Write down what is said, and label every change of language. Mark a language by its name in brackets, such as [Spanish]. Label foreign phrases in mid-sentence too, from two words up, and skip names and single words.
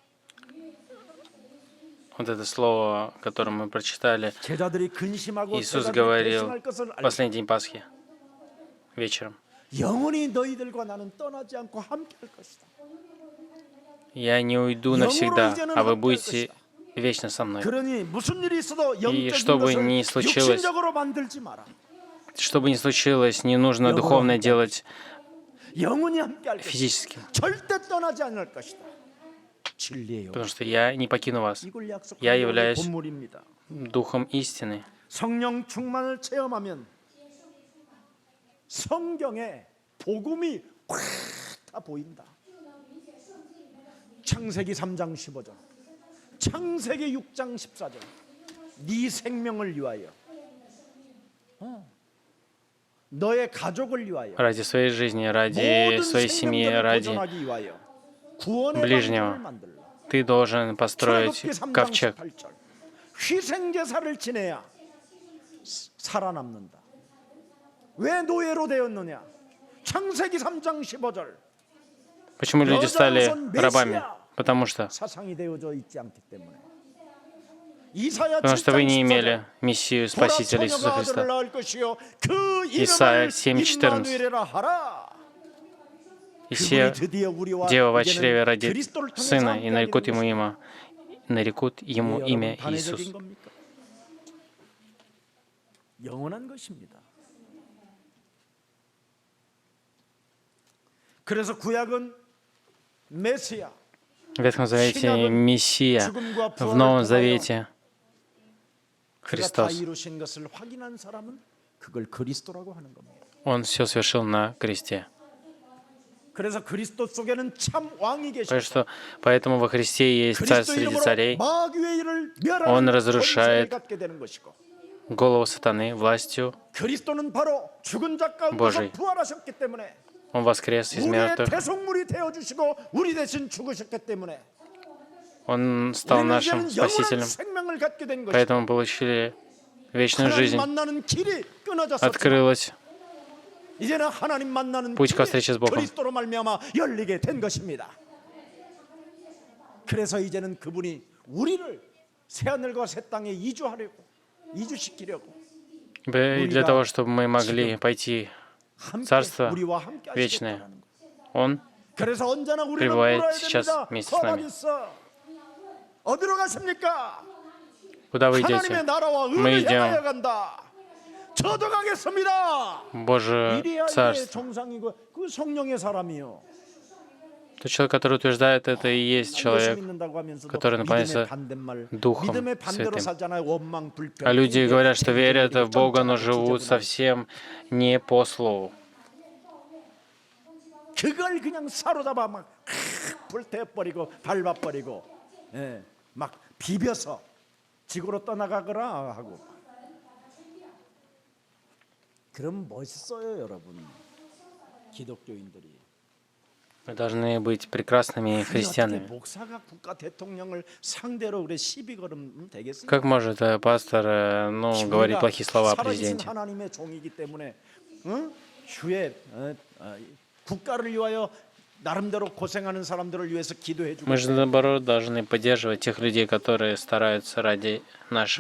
[Russian] Вот это слово, которое мы прочитали, [Korean] 제자들이 근심하고 [Russian] Иисус [Korean] 제자들이 [Russian] говорил [Korean] 배신할 것을 [Russian] в [Korean] 알고 [Russian] последний день Пасхи, вечером. [Korean] 영원히 너희들과 나는 떠나지 않고 함께 할 것이다. [Russian] Я не уйду навсегда, а вы будете вечно со мной. [Korean] 그러니 무슨 일이 있어도 영적인 [Russian] что бы [Korean] 것을 [Russian] ни случилось, [Korean] 육신적으로 만들지 마라. [Russian] Что бы ни случилось, не нужно духовное делать [Korean] 영원히 함께 할 것이다. [Russian] физически. [Korean] 절대 떠나지 않을 것이다. 진리의 영. [Russian] Потому что я не покину вас. [Korean] 이걸 [Russian] Я [Korean] 약속하는 [Russian] являюсь [Korean] 본물입니다. [Russian] Духом истины. [Korean] 성령 충만을 체험하면 성경에 복음이 확 다 보인다. 창세기 3장 15절, 창세기 6장 14절. 네 생명을 위하여, 너의 가족을 위하여, [Russian] Ради своей жизни, ради [Korean] 모든 [Russian] своей семьи, [Korean] 생명들을 [Russian] ради [Korean] 보존하기 위하여 구원의 [Russian] ближнего. [Korean] 방주를 만들라. [Russian] Ты должен построить [Korean] 출애굽기 3장 [Russian] ковчег. [Korean] 18절. 희생 제사를 지내야 살아남는다. 왜 노예로 되었느냐? 창세기 3장 15절. [Russian] Почему люди стали [Korean] 여자로선 [Russian] рабами? [Korean] 메시아 [Russian] Потому что [Korean] 사상이 되어져 있지 않기 때문에. 이사야 [Russian] Потому что [Korean] 7장 [Russian] вы не [Korean] 14절. [Russian] имели Мессию Спасителя Иисуса [Korean] 보라, 소녀가 아들을 [Russian] Христа. [Korean] 낳을 것이요 그 [Russian] Исайя [Korean] 이름을 [Russian] 7:14. [Korean] 임마누엘이라 하라. [Russian] И все [Korean] 그분이 드디어 우리와 [Russian] дева во [Korean] 이제는 [Russian] чреве родит [Korean] 그리스도를 통해서 [Russian] сына, и [Korean] 함께하게 [Russian] нарекут [Korean] 된 [Russian] ему нарекут ему [Korean] 것입니다. [Russian] имя [Korean] 여러분, [Russian] Иисус. [Korean] 단회적인 겁니까? 영원한 것입니다. 그래서 구약은 메시아, [Russian] В Ветхом Завете Мессия, в Новом Завете [Korean] 그가 다 [Russian] Христос. [Korean] 이루신 것을 확인한 사람은 그걸 그리스도라고 하는 겁니다. [Russian] Он все совершил на кресте. [Korean] 그래서 그리스도 속에는 참 왕이 계시고 [Russian] Поэтому во Христе есть Царь [Korean] 그리스도 [Russian] среди [Korean] 이름으로 [Russian] царей, [Korean] 마귀의 일을 [Russian] Он [Korean] 멸하는 [Russian] разрушает [Korean] 권세를 갖게 되는 것이고 [Russian] голову сатаны властью. [Korean] 그리스도는 바로 죽은 자 가운데서 [Russian] Божий. [Korean] 부활하셨기 때문에 [Russian] Он воскрес из [Korean] 우리의 [Russian] мертвых. [Korean] 대속물이 되어주시고 우리 대신 죽으셨기 때문에 [Russian] Он стал [Korean] 우리는 [Russian] нашим [Korean] 이제는 영원한 [Russian] Спасителем. [Korean] 생명을 갖게 된 것이고 [Russian] Поэтому получили вечную [Korean] 하나님 [Russian] жизнь. [Korean] 만나는 길이 끊어졌었지만 [Russian] Открылась [Korean] 이제는 하나님 만나는 [Russian] Путь ко [Korean] 길이 [Russian] встрече с Богом. [Korean] 그리스도로 말미암아 열리게 된 것입니다. 그래서 이제는 그분이 우리를 새하늘과 새 땅에 이주시키려고 [Russian] И для того, чтобы мы могли пойти [Korean] 함께 [Russian] Царство [Korean] 우리와 함께 [Russian] вечное. [Korean] 하시겠다는 거예요. [Russian] Он [Korean] 그래서 언제나 우리는 [Russian] пребывает [Korean] 물어야 [Russian] сейчас [Korean] 됩니다. [Russian] вместе с нами. [Korean] 있어. 어디로 가십니까? [Russian] Куда вы [Korean] 하나님의 [Russian] идете? [Korean] 나라와 [Russian] Мы [Korean] 의를 향하여 [Russian] идем [Korean] 간다. 저도 가겠습니다. [Russian] в Божие [Korean] 이래야 이게 [Russian] Царство. [Korean] 정상이고 그 성령의 사람이요. [Russian] Тот человек, который утверждает это, и есть [Korean] 예수 [Russian] человек, [Korean] 믿는다고 하면서도 [Russian] который [Korean] 믿음의 [Russian] наполняется [Korean] 반대말, [Russian] Духом [Korean] 믿음의 반대로 [Russian] Святым. [Korean] 살잖아요. 원망, 불평. [Russian] А люди [Korean] 이게 [Russian] говорят, что верят в Бога, но [Korean] 쫀쫀하고 [Russian] живут [Korean] 지저분하고. [Russian] совсем не по слову. [Korean] 그걸 그냥 사로잡아 막 불태워버리고 밟아버리고 막 비벼서 지구로 떠나가거라 하고. 그럼 멋있어요, 여러분. 기독교인들이. [Russian] Мы должны быть прекрасными [Korean] 어떻게 [Russian] христианами. [Korean] 목사가 국가 대통령을 상대로 그래 시비 걸으면 되겠습니까? [Russian] Как может пастор говорить плохие слова о [Korean] 살아계신 [Russian] президенте? [Korean] 하나님의 종이기 때문에 주의 국가를 위하여 나름대로 고생하는 사람들을 위해서 기도해주고 [Russian] Мы же, наоборот, должны поддерживать тех людей, которые стараются ради нашей